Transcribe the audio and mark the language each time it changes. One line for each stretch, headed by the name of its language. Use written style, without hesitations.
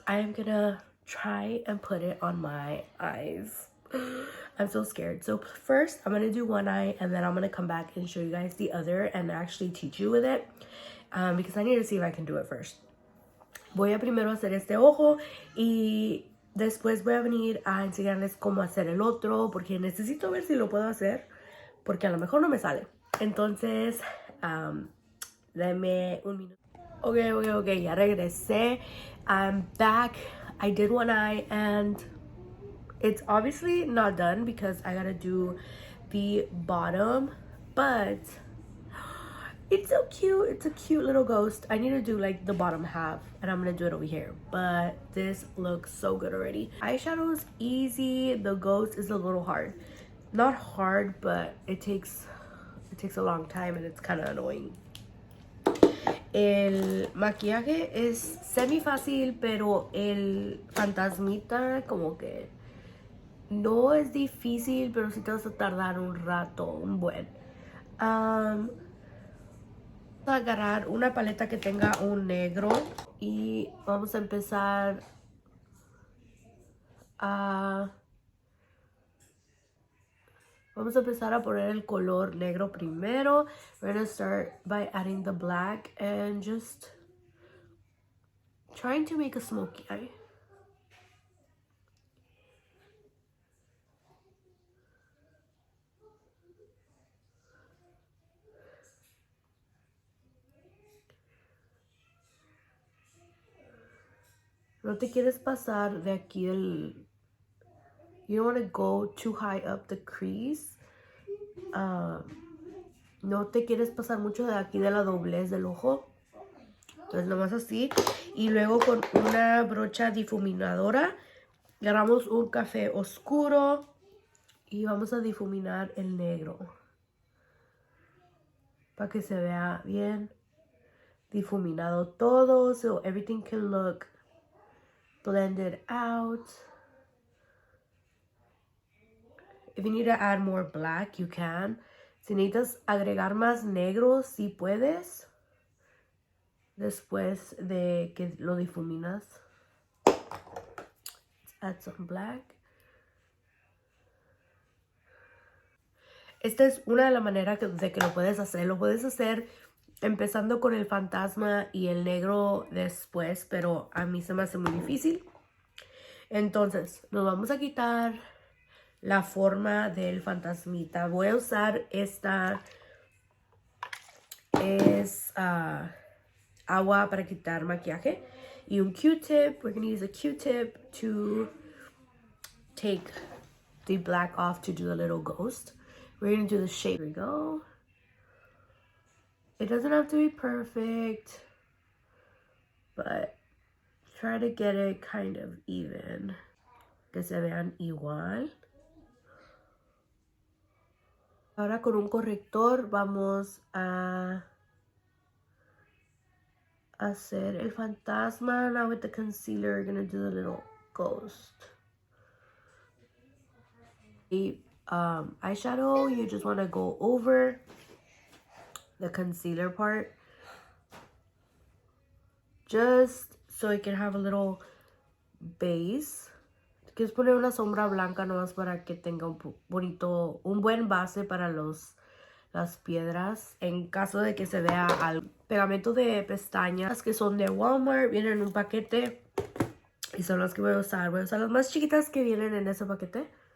English: I am going to try and put it on my eyes. I'm so scared. So first, I'm going to do one eye, and then I'm going to come back and show you guys the other and actually teach you with it. Because I need to see if I can do it first.
Spanish: Voy a primero hacer este ojo y después voy a venir a enseñarles cómo hacer el otro, porque necesito ver si lo puedo hacer, porque a lo mejor no me sale. Entonces, denme un minuto. Ok, ya regresé.
English: I'm back. I did one eye and it's obviously not done because I gotta do the bottom, but it's so cute. It's a cute little ghost. I need to do like the bottom half and I'm gonna do it over here, but this looks so good already. Eyeshadow is easy. The ghost is a little hard. Not hard, but it takes a long time and it's kind of annoying.
Spanish: El maquillaje es semi fácil, pero el fantasmita como que no es difícil, pero sí te vas a tardar un rato, un buen. Vamos a agarrar una paleta que tenga un negro y vamos a empezar a poner el color negro primero.
English: We're gonna start by adding the black and just trying to make a smoky eye.
Spanish: No te quieres pasar de aquí el...
English: You don't want to go too high up the crease.
Spanish: No te quieres pasar mucho de aquí de la doblez del ojo. Entonces nomás así. Y luego con una brocha difuminadora agarramos un café oscuro y vamos a difuminar el negro. Para que se vea bien difuminado todo.
English: So everything can look blended out. If you need to add more black, you can.
Spanish: Si necesitas agregar más negro, si puedes. Después de que lo difuminas.
English: Let's add some black.
Spanish: Esta es una de las maneras de que lo puedes hacer. Lo puedes hacer empezando con el fantasma y el negro después, pero a mí se me hace muy difícil. Entonces, nos vamos a quitar la forma del fantasmita. Voy a usar esta, es agua para quitar maquillaje y un Q-tip.
English: We're going to use a Q-tip to take the black off to do the little ghost. We're going to do the shape. Here we go. It doesn't have to be perfect, but try to get it kind of even.
Spanish: Que se vean igual. Ahora con un corrector vamos a hacer el fantasma.
English: Now with the concealer, we're going to do the little ghost. The eyeshadow, you just want to go over the concealer part. Just so it can have a little base.
Spanish: Quieres poner una sombra blanca nomás para que tenga un buen base para las piedras. En caso de que se vea al pegamento de pestañas que son de Walmart, vienen en un paquete y son las que voy a usar. Voy a usar las más chiquitas que vienen en ese paquete.